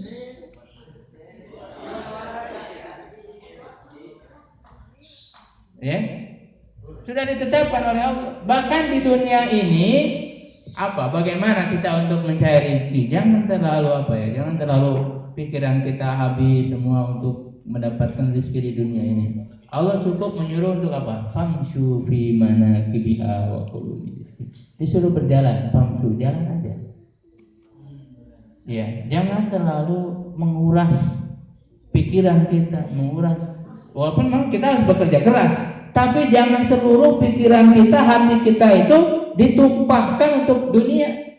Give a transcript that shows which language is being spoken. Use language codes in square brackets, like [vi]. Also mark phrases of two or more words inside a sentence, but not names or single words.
[id] Ya, sudah ditetapkan oleh Allah. Bahkan di dunia ini, bagaimana kita untuk mencari rezeki? Jangan terlalu pikiran kita habis semua untuk mendapatkan rezeki di dunia ini. Allah cukup menyuruh untuk apa? [ar] فامشوا في مناكبها وكلوا من رزقه. [id] Disuruh berjalan, famshu, jalan aja. Ya, jangan terlalu menguras pikiran kita, menguras. Walaupun memang kita harus bekerja keras, tapi jangan seluruh pikiran kita, hati kita itu ditumpahkan untuk dunia.